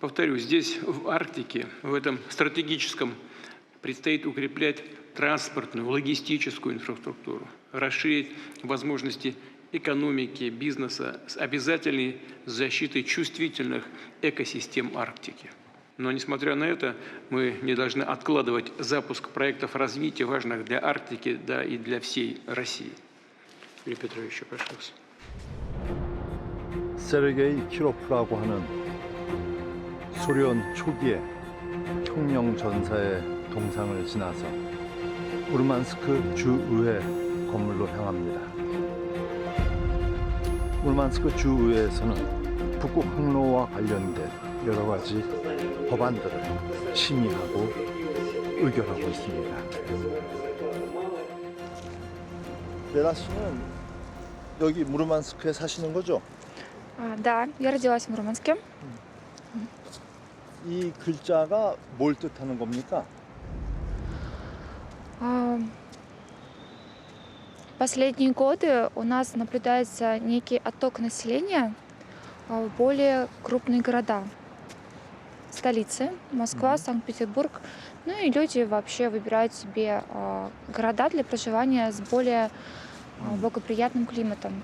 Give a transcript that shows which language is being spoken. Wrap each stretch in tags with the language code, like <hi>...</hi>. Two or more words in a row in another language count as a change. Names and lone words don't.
<ru>Повторюсь, здесь, в Арктике, в этом стратегическом, предстоит укреплять транспортную, логистическую инфраструктуру, расширить возможности экономики, бизнеса с обязательной защитой чувствительных экосистем Арктики. Но, несмотря на это, мы не должны откладывать запуск проектов развития, важных для Арктики, да и для всей России. Юрий Петрович, прошу вас.</ru> <ko>세르게이 키로프라고 하는 소련 초기의 혁명 전사의 동상을 지나서 무르만스크 주의회 건물로 향합니다. 무르만스크 주의회에서는 북극 항로와 관련된 여러 가지 법안들을 심의하고 의결하고 있습니다. 레나 씨는 여기 무르만스크에 사시는 거죠?</ko> <ru>Да, я родилась в Мурманске.</ru> <ko>이 글자가 뭘 뜻하는 겁니까?</ko> <ru>Последние годы у нас наблюдается некий отток населения в более крупные города. Столицы, Москва, Санкт-Петербург. Ну и люди вообще выбирают себе города для проживания с более благоприятным климатом.</ru>